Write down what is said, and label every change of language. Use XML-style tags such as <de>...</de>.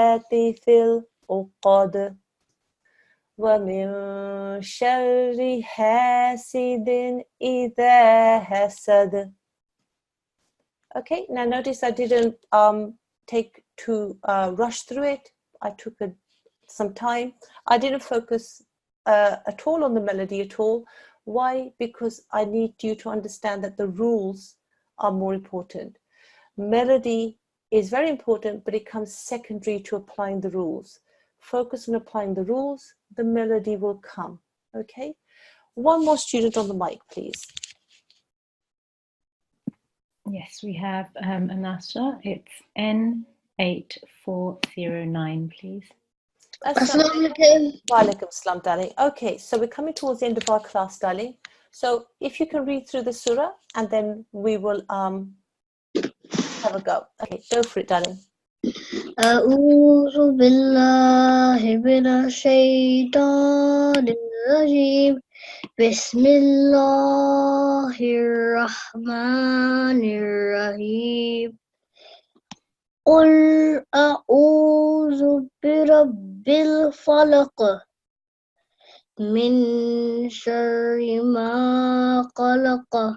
<ar>في العقد ومن شر حاسد إذا حسد.</ar> <en>Okay, now notice I didn't take to rush through it. I took some time. I didn't focus at all on the melody at all. Why? Because I need you to understand that the rules are more important. Melody is very important, but it comes secondary to applying the rules. Focus on applying the rules, the melody will come. Okay? One more student on the mic, please. Yes, we have Anasa. It's N8409, please.</en> <ar>Assalamualaikum. Walaikum salam, darling.</ar> <en>Okay, so we're coming towards the end of our class, darling. So if you can read through the surah, and then we will have a go. Okay, go for it, darling.</en> <ar>أعوذ بالله من الشيطان الرجيم بسم الله الرحمن الرحيم قل أعوذ برب الفلق من شر ما خلق</ar>